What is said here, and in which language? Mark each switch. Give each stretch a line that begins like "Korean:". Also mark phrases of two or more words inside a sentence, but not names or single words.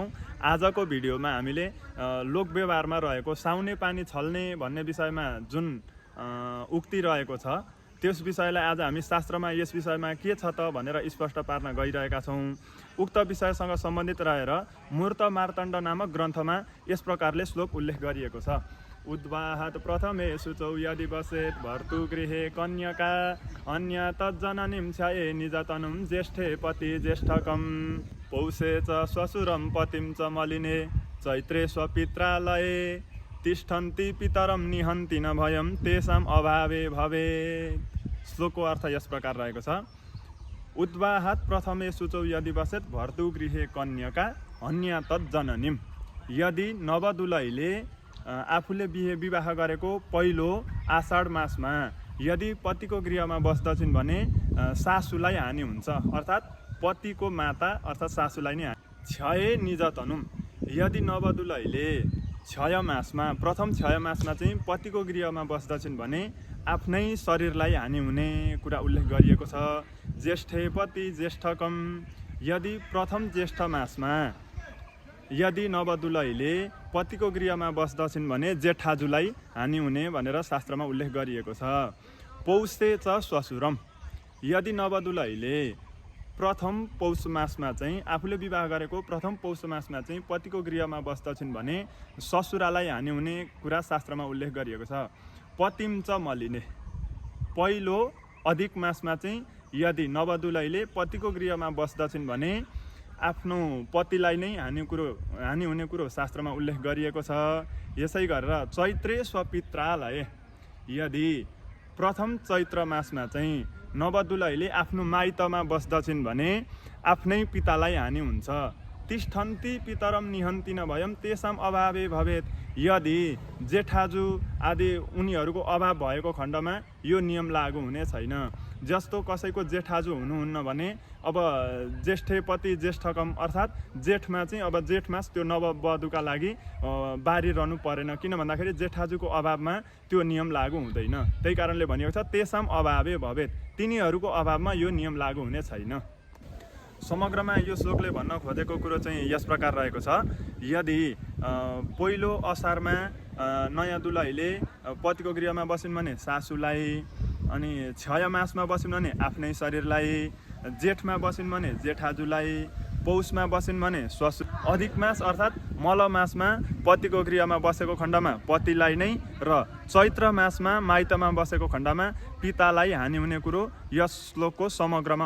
Nepali: आजको भिडियोमा हामीले लोक व्यवहारमा रहेको साउने पानी छल्ने भन्ने विषयमा जुन उक्ति रहेको छ त्यस विषयलाई आज हामी शास्त्रमा यस विषयमा के छ त भनेर स्पष्ट पार्न गइरहेका छौं। उक्त विषयसँग सम्बन्धित रहेर मूर्त मार्तण्ड नामक ग्रन्थमा यस प्रकारले श्लोक उल्लेख गरिएको छ।
Sanskrit: उद्वाहात प्रथमे शुचौ यदि बसेत भर्तुगृहे कन्यका अन्य तज्जननीं छये निजतनुं ज्येष्ठे पति ज्येष्ठकम् पौषे च श्वशुरं पतिं च मलिने चैत्रे स्वपित्रालये तिष्ठन्ति पितरं निहन्ति न भयं तेषां अभावे भवेत्।
Nepali: श्लोकको अर्थ यस प्रकार रहेको छ।
Sanskrit: उद्वाहात प्रथमे शुचौ यदि बसेत भर्तुगृहे कन्यका अन्य तज्जननीं।
Nepali: यदि नवदुलैले आफूले विवाह गरेको पहिलो आषाढ मासमा यदि पतिको गृहमा बस्दछिन् भने सासुलाई हानि हुन्छ, अर्थात् पतिको माता अर्थात् सासुलाई नै हानि।
Sanskrit: क्षय निजतनुम।
Nepali: यदि नवदुलैले क्षय मासमा प्रथम क्षय मासमा चाहिँ पतिको गृहमा बस्दछिन् भने आफ्नै शरीरलाई हानि हुने कुरा उल्लेख गरिएको छ।
Sanskrit: ज्येष्ठे पति ज्येष्ठकम।
Nepali: यदि प्रथम ज्येष्ठ मासमा यदि नवदुलैले पतिको गृहमा बस्दछिन् भने जेठाजुलाई हानि हुने भनेर शास्त्रमा उल्लेख गरिएको छ।
Sanskrit: पौषे च श्वशुरम।
Nepali: यदि नवदुलैले प्रथम पौष मासमा चाहिँ आफूले विवाह गरेको प्रथम पौष मासमा चाहिँ पतिको गृहमा बस्दछिन् भने ससुरालाई हानि हुने कुरा शास्त्रमा उल्लेख गरिएको छ।
Sanskrit: पतिम च मलिने।
Nepali: पहिलो अधिक मासमा चाहिँ यदि नवदुलैले पतिको गृहमा बस्दछिन् भने आफ्नो पतिलाई नै हानि हुने कुरो शास्त्रमा उल्लेख गरिएको छ। यसै गरेर
Sanskrit: चैत्रे स्वपित्रालय।
Nepali: यदि प्रथम चैत्र मासमा चाहिँ नवदुलैले आफ्नो माइतमा बस्दछिन् भने आफ्नै पितालाई हानि हुन्छ।
Sanskrit: तिष्ठन्ति पितरम निहन्ति न भयं तेषां अभावे भवेत्।
Nepali: यदि जेठाजु आदि उनीहरूको अभाव भएको खण्डमा यो नियम लागू हुने छैन। जस्तो कसैको जेठाजु हुनुहुन्न भने अब
Sanskrit: ज्येष्ठे पति ज्येष्ठकम
Nepali: अर्थात् जेठमा चाहिँ अब जेठ मास त्यो नववधुका लागि बारिरहनु परेन, किन भन्दाखेरि जेठाजुको अभावमा त्यो नियम लागू हुँदैन। त्यही कारणले भनिएको छ
Sanskrit: तेषां अभावे भवेत्।
Nepali: तिनीहरूको अभावमा यो नियम लागू हुने छैन। समग्रमा यो श्लोकले भन्न खोजेको कुरो चाहिँ यस प्रकार रहेको छ। यदि पहिलो असारमा नयाँ दुलैले पतिको गृहमा बसिन् भने सासुलाई, अनि क्षय मासमा बसिन् भने आफ्नै शरीरलाई, जेठमा बसिन् भने जेठाजुलाई, पौषमा बसिन् भने श्वशुर, अधिक मास अर्थात् मल मासमा पतिको गृहमा बसेको खण्डमा पतिलाई नै र चैत्र मासमा माइतमा बसेको खण्डमा पितालाई हानि हुने कुरो यस श्लोकको समग्रमा।